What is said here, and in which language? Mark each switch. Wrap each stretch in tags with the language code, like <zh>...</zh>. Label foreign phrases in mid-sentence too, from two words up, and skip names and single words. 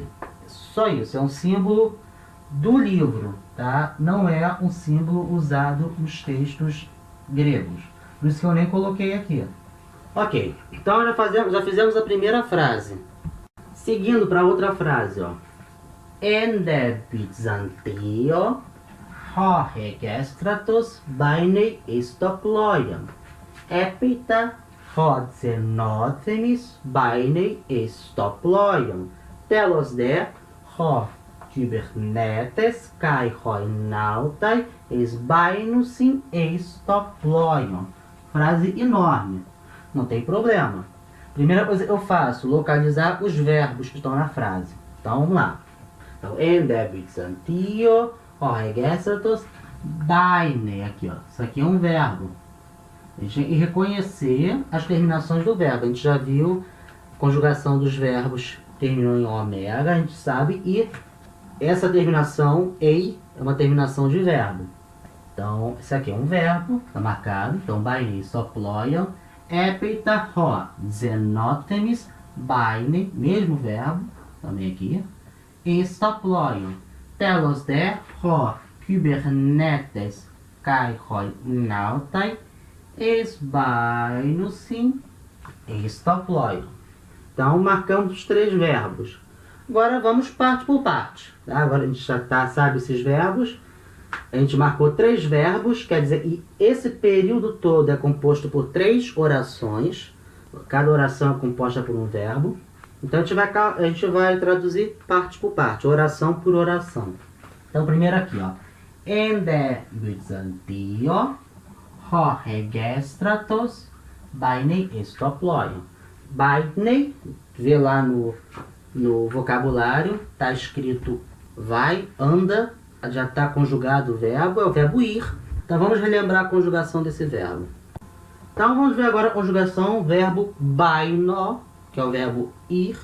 <pt>Só isso, é um símbolo do livro, tá? Não é um símbolo usado nos textos gregos. Por isso que eu nem coloquei aqui. Ok, então já fizemos a primeira frase. Seguindo para outra frase, ó.</pt> <el>Ἐν δὲ Βυζαντίῳ ὁ Ἡγέστρατος βαίνει εἰς τὸ πλοῖον. Ἔπειτα ὁ Ξενόθεμις βαίνει εἰς τὸ πλοῖον. Τέλος δὲ ὁ κυβερνήτης καὶ οἱ ναῦται εἰσβαίνουσιν εἰς τὸ πλοῖον.</el> <pt>Frase enorme. Não tem problema. Primeira coisa que eu faço, localizar os verbos que estão na frase. Então, vamos lá. Então,</pt> <el>ἐν δὲ Βυζαντίῳ, ὁ Ἡγέστρατος βαίνει.</el> <pt>Aqui, ó. Isso aqui é um verbo. A gente tem que reconhecer as terminações do verbo. A gente já viu a conjugação dos verbos terminou em omega, a gente sabe, e essa terminação ei é uma terminação de verbo. Então, isso aqui é um verbo, está marcado.</pt> <el>Então, βαίνει εἰς τὸ πλοῖον, ἔπειτα ὁ Ξενόθεμις βαίνει,</el> <pt>mesmo verbo, também aqui,</pt> <el>εἰς τὸ πλοῖον, τέλος δὲ ὁ κυβερνήτης καὶ οἱ ναῦται εἰσβαίνουσιν εἰς τὸ πλοῖον.</el> <pt>Então, marcamos os 3 verbos. Agora, vamos parte por parte. Tá? Agora, a gente já sabe esses verbos. A gente marcou 3 verbos, quer dizer, e esse período todo é composto por 3 orações. Cada oração é composta por um verbo. Então a gente vai traduzir parte por parte, oração por oração. Então primeiro aqui, ó.</pt> <el>Ἐν δὲ Βυζαντίῳ, ὁ Ἡγέστρατος, βαίνει εἰς τὸ πλοῖον.</el> <pt>Bainei, vê lá no vocabulário, tá escrito vai, anda, já está conjugado o verbo, é o verbo ir. Então vamos relembrar a conjugação desse verbo. Então vamos ver agora a conjugação verbo baino, que é o verbo ir.</pt>